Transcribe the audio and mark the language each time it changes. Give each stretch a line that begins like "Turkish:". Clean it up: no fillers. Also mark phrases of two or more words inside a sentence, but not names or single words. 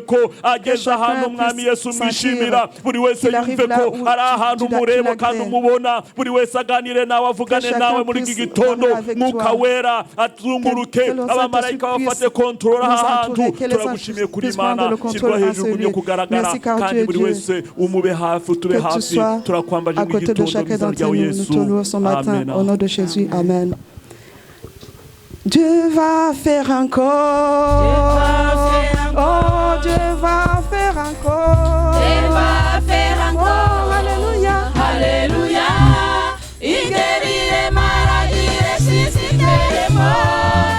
Kinyarwanda: ko ageze ahantu mwami yesu mwishimira buri wese yumve ko ari ahantu umureba kandi umubona buri wese aganire nawe avugane nawe muri iki gitondo mwuka wera atuzunguruke abamarayika bafate kontrola aha hantu turagushimiye kuri imana shyirwa hejuru buri kugaragara kandi buri wese umube hafi utube hafi turakwambaje mu gitondo mu izina rya yesu amen.
French: Au nom de Jésus, amen. Dieu va faire encore. Oh, Dieu va faire encore. Dieu va faire encore. Alléluia. Alléluia. Il guérit les maladies, ressuscite les morts.